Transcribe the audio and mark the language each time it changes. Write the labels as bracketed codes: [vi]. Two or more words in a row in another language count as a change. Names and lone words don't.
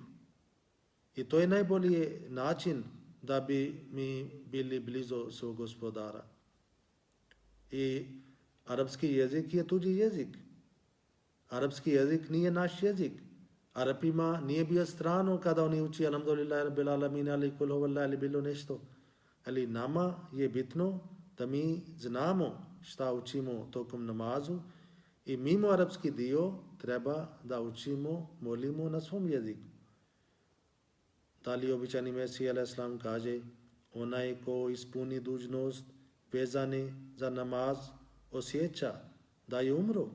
[bs] I to je najbolji način da bi mi bili blizu svog gospodara. I arapski jezik je tuđi jezik. Arapski jezik nije naš jezik. Arapima nije bio strano kada oni uči [ar] الحمد لله رب العالمين [bs] ali [ar] قل هو الله [bs] ili bilo nešto. Ali nama je bitno da mi znamo šta učimo tokom namazu I mimo arapski dio treba da učimo, molimo na svom jeziku. Dalje običani Mesija [ar] عليه السلام [bs] kaže, onaj ko ispuni dužnost vezane za namaz osjeća da je umro.